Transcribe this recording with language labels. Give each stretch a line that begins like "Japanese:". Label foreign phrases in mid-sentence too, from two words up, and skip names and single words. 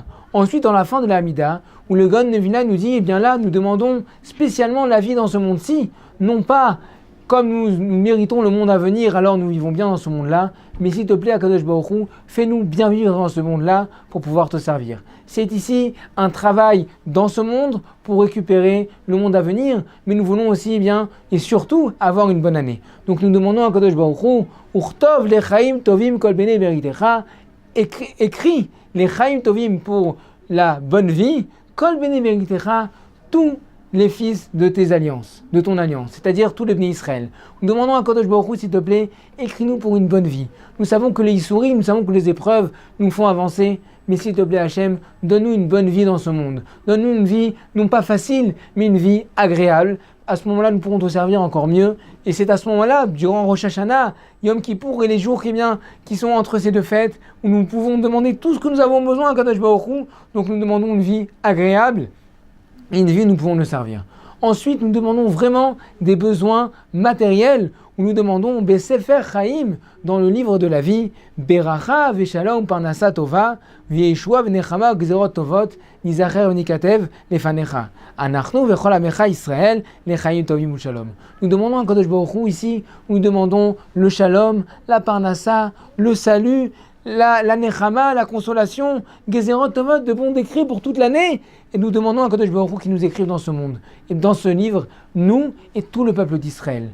French: Ensuite, dans la fin de la Hamida, où le Gaon de Vilna nous dit, eh bien là, nous demandons spécialement la vie dans ce monde-ci, non pas comme nous méritons le monde à venir, alors nous vivons bien dans ce monde-là, mais s'il te plaît, Akadosh Baruch Hu, fais-nous bien vivre dans ce monde-là pour pouvoir te servir. C'est ici un travail dans ce monde pour récupérer le monde à venir, mais nous voulons aussi, eh bien, et surtout, avoir une bonne année. Donc nous demandons à Akadosh Baruch Hu,
Hebrew: וכתוב לחיים טובים כל בני בריתך,
French: écris les
Hebrew: חיים טובים
French: pour la bonne vie,
Hebrew: כל בני בריתך,
French: tous les fils de tes alliances, de ton alliance, c'est-à-dire tous les
Hebrew: בני ישראל.
French: Nous demandons à Kadosh Baruch Hu, s'il te plaît, écris-nous pour une bonne vie. Nous savons que les Issourim, nous savons que les épreuves nous font avancer, mais s'il te plaît Hachem, donne-nous une bonne vie dans ce monde. Donne-nous une vie, non pas facile, mais une vie agréable. À ce moment-là, nous pourrons te servir encore mieux. Et c'est à ce moment-là, durant Rosh Hashanah, Yom Kippour et les jours qui sont entre ces deux fêtes, où nous pouvons demander tout ce que nous avons besoin à Kadosh Baruch Hu. Donc nous demandons une vie agréable. Et une vie, nous pouvons le servir. Ensuite, nous demandons vraiment des besoins matériels, où nous demandons
Hebrew: בספר חיים,
French: dans le livre de la vie,
Hebrew: ברכה ושלום פרנסה טובה, וישועה ונחמה גזרות טובות, נזכר ונכתב לפניך, אנחנו וכל עמך ישראל, לחיים טובים שלום.
French: Nous demandons à Kadosh Baruch Hu ici, où nous demandons le Shalom, la Parnasa, le salut, la Nechama, la consolation,
Hebrew: גזרות טובות,
French: de bons décrets pour toute l'année. Et nous demandons à Kadosh Baruch Hu qui nous écrive dans ce monde, et dans ce livre, nous et tout le peuple d'Israël.